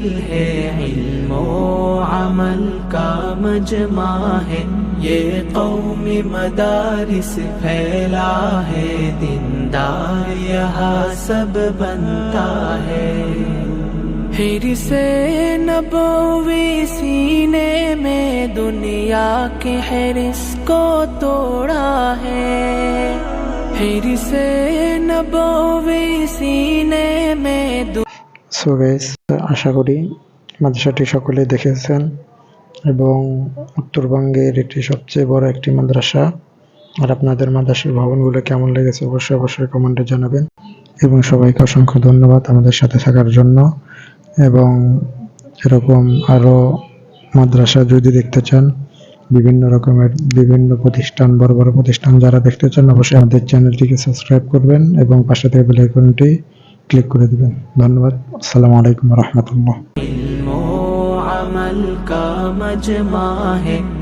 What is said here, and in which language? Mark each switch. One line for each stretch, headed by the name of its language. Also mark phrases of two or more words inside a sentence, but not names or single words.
Urdu: ہے علم و عمل کا مجمع ہے یہ قوم مدارس پھیلا ہے دیندار یہاں سب بنتا ہے حرص نبوی سینے میں دنیا کے حرص کو توڑا ہے حرص نبوی سینے میں
English: so guys,
Bangla: আশা করি মাদ্রাসাটি সকলে দেখেছেন এবং উত্তরবঙ্গের এটি সবচেয়ে বড় একটি মাদ্রাসা। আর আপনাদের মাদ্রাসার ভবনগুলো কেমন লেগেছে অবশ্যই অবশ্যই কমেন্টে জানাবেন। এবং সবাইকে অসংখ্য ধন্যবাদ আমাদের সাথে থাকার জন্য। এবং এরকম আরো মাদ্রাসা যদি দেখতে চান, বিভিন্ন রকমের বিভিন্ন প্রতিষ্ঠান, বড় বড় প্রতিষ্ঠান যারা দেখতে চান, অবশ্যই আমাদের চ্যানেলটিকে সাবস্ক্রাইব করবেন এবং পাশে থেকে
English: bell icon
Bangla: ক্লিক করে দিবেন। ধন্যবাদ।
Arabic: السلام عليكم ورحمة الله.
Urdu: علم و عمل کا مجمع ہے